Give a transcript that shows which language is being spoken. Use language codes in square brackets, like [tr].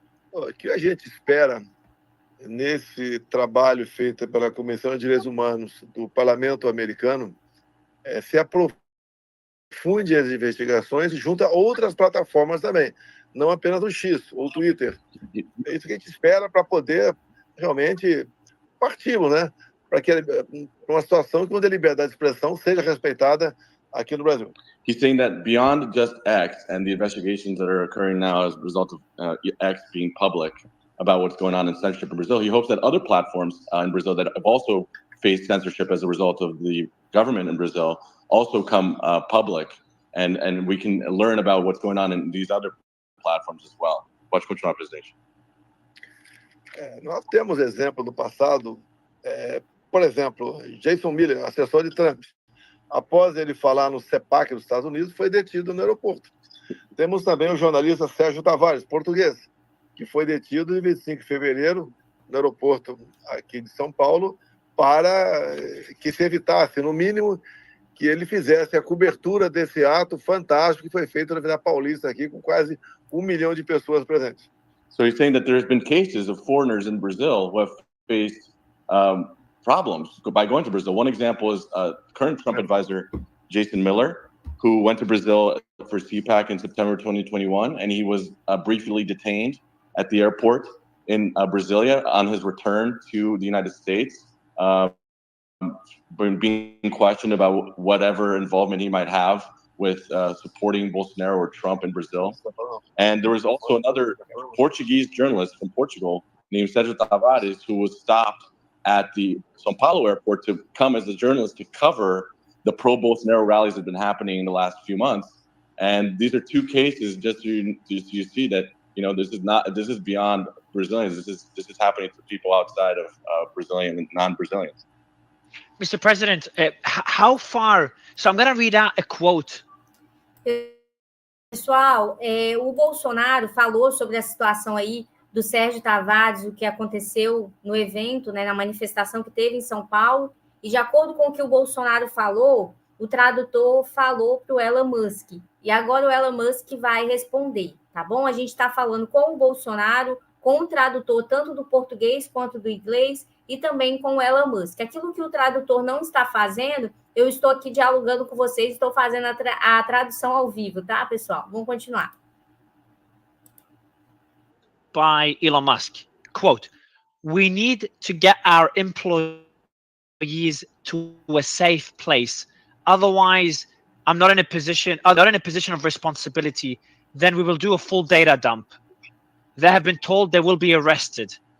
[pt] O que a gente espera nesse trabalho feito pela Comissão de Direitos Humanos do Parlamento Americano se aprofunde as investigações junto a outras plataformas também, não apenas o X ou o Twitter. É isso que a gente espera para poder realmente parti-lo, né? Para uma situação onde a liberdade de expressão seja respeitada aqui no Brasil. [en] He's saying that beyond just X and the investigations that are occurring now as a result of X being public, about what's going on in censorship in Brazil. He hopes that other platforms in Brazil that have also faced censorship as a result of the government in Brazil also come public, and we can learn about what's going on in these other platforms as well. [pt] Pode continuar, presidente. Nós temos exemplo do passado, por exemplo, Jason Miller, assessor de Trump, após ele falar no CEPAC dos Estados Unidos, foi detido no aeroporto. Temos também o jornalista Sérgio Tavares, português, que foi detido em 25 de fevereiro no aeroporto aqui de São Paulo, para que se evitasse, no mínimo, que ele fizesse a cobertura desse ato fantástico que foi feito na Avenida Paulista aqui, com quase 1 milhão de pessoas presentes. [en] So he's saying that there's been cases of foreigners in Brazil who have faced problems by going to Brazil. One example is current Trump advisor Jason Miller, who went to Brazil for CPAC in September 2021, and he was briefly detained at the airport in Brasilia on his return to the United States, being questioned about whatever involvement he might have with supporting Bolsonaro or Trump in Brazil. And there was also another Portuguese journalist from Portugal named Sérgio Tavares, who was stopped at the São Paulo airport to come as a journalist to cover the pro-Bolsonaro rallies that have been happening in the last few months. And these are two cases, just so you see that, you know, this is beyond Brazilians. This is happening to people outside of Brazilian and non-Brazilians. Mr. President, how far? So I'm going to read out a quote. [pt] Pessoal, o Bolsonaro falou sobre a situação aí do Sérgio Tavares, o que aconteceu no evento, né, na manifestação que teve em São Paulo, e de acordo com o que o Bolsonaro falou, o tradutor falou para o Elon Musk, e agora o Elon Musk vai responder, tá bom? A gente está falando com o Bolsonaro, com o tradutor tanto do português quanto do inglês, e também com o Elon Musk. Aquilo que o tradutor não está fazendo, eu estou aqui dialogando com vocês, estou fazendo a tradução ao vivo, tá, pessoal? Vamos continuar. [en] By Elon Musk, quote, "We need to get our employees to a safe place. Otherwise, I'm not in a position of responsibility. Then we will do a full data dump. They have been told they will be arrested."